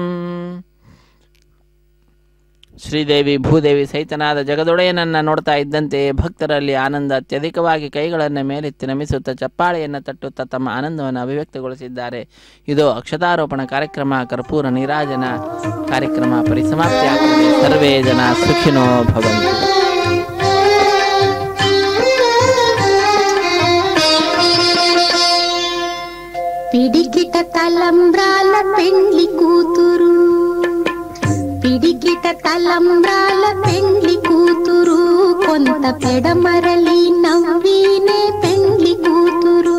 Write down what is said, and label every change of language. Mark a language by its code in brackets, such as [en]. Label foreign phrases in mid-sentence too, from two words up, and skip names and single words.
[kn] ಶ್ರೀದೇವಿ ಭೂದೇವಿ ಸಹಿತನಾದ ಜಗದೊಡೆಯನನ್ನು ನೋಡ್ತಾ ಇದ್ದಂತೆ ಭಕ್ತರಲ್ಲಿ ಆನಂದ ಅತ್ಯಧಿಕವಾಗಿ ಕೈಗಳನ್ನು ಮೇಲೆತ್ತಿ ನಮಿಸುತ್ತಾ ಚಪ್ಪಾಳೆಯನ್ನು ತಟ್ಟುತ್ತಾ ತಮ್ಮ ಆನಂದವನ್ನು ಅಭಿವ್ಯಕ್ತಗೊಳಿಸಿದ್ದಾರೆ. ಇದು ಅಕ್ಷತಾರೋಪಣ ಕಾರ್ಯಕ್ರಮ, ಕರ್ಪೂರ ನೀರಾಜನ ಕಾರ್ಯಕ್ರಮ ಪರಿಸಮಾಪ್ತಿಯಾಗುತ್ತದೆ. [sa] ಸರ್ವೇ ಜನ ಸುಖಿನೋ ಭವಂತು. [te] పిడికిట తలంబ్రాల పెండ్లి కూతురు, పిడికిట తలంబ్రాల పెండ్లి కూతురు, కొంత పెడమరలి నవ్వినే పెండ్లి కూతురు.